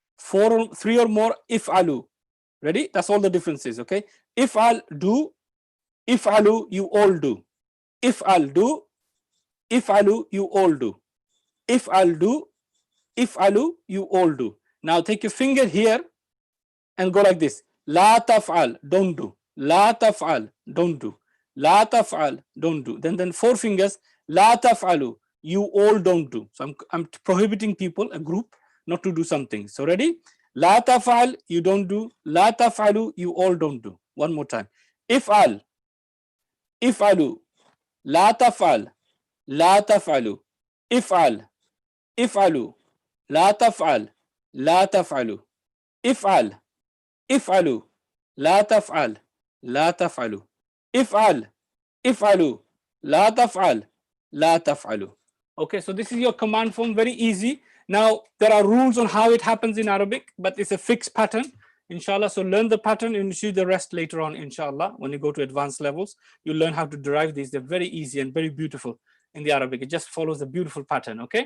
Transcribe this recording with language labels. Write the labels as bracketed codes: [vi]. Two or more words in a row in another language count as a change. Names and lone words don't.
[en] 3 or more if'alu. Ready? That's all the differences, okay? If'al, do. If'alu, you all do. If'al, do. If'alu, you all do. If'al, do. If'alu, you all do. Now take your finger here and go like this. [ar] لا تفعل, [en] don't do. [ar] لا تفعل, [en] don't do. [ar] لا تفعل, [en] don't do. Then 4 fingers. [ar] لا تفعلوا, [en] you all don't do. So I'm prohibiting people, a group, not to do something. So ready? [ar] لا تفعل, [en] you don't do. [ar] لا تفعلوا, [en] you all don't do. One more time. [ar] افعل، افعلوا. لا تفعل، لا تفعلوا. افعل، افعلوا. لا تفعل لا تفعلوا افعل افعلوا لا تفعل لا تفعلوا افعل افعلوا لا تفعل لا تفعلوا. [en] Okay, so this is your command form, very easy. Now there are rules on how it happens in Arabic, but it's a fixed pattern, inshallah. So learn the pattern and you see the rest later on, inshallah. When you go to advanced levels, you learn how to derive these. They're very easy and very beautiful in the Arabic. It just follows a beautiful pattern, okay?